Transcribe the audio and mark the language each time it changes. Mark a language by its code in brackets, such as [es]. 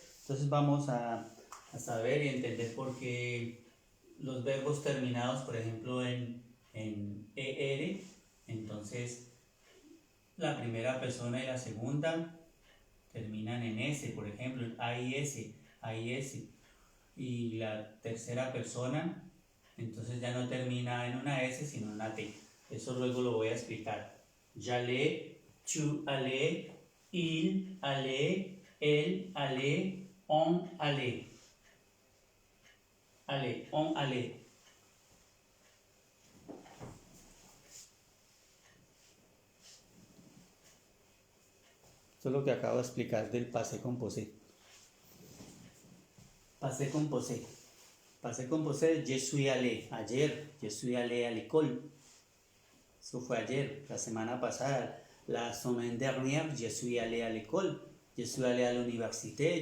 [es] Entonces vamos a saber y entender por qué los verbos terminados, por ejemplo, en ER, entonces la primera persona y la segunda terminan en S, por ejemplo, en AIS, y la tercera persona entonces ya no termina en una S sino en una T. Eso luego lo voy a explicar. [fr] J'allais, tu allais, il allait, elle allait, on allait. Allez, on allait. [es] Esto es lo que acabo de explicar del passé composé. [fr] Passé composé. Passé composé, je suis allé. [es] Ayer, [fr] je suis allé à l'école. [es] Eso fue ayer, la semana pasada. [fr] La semaine dernière, je suis allé à l'école. Je suis allé à l'université.